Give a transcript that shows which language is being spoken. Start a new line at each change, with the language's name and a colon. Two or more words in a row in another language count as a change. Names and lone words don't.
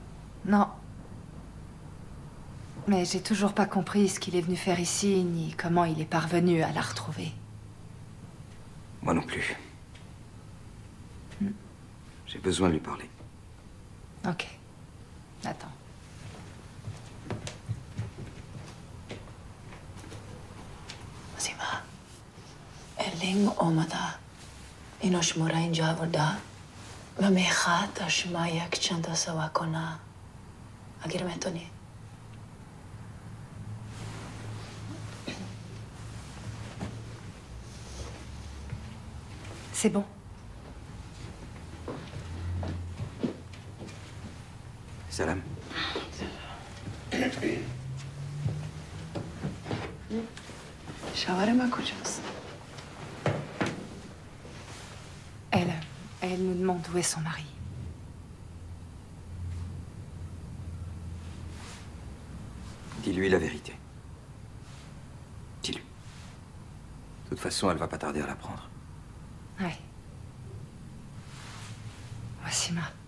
French: Non. Mais j'ai toujours pas compris ce qu'il est venu faire ici, ni comment il est parvenu à la retrouver. Moi non plus. J'ai besoin de lui parler. Ok. Attends.
Persian: وسیما ارلینگ آمده اینو شما را اینجا آورده و میخواد تا شما یک چند تا سوا کنه اگر میتونی
French: C'est bon. Salam.
Persian: شوهر ما کجاست؟
French: Elle nous demande où est son mari. Dis-lui la vérité. Dis-lui. De toute façon, elle va pas tarder à l'apprendre. Ouais. وسیما.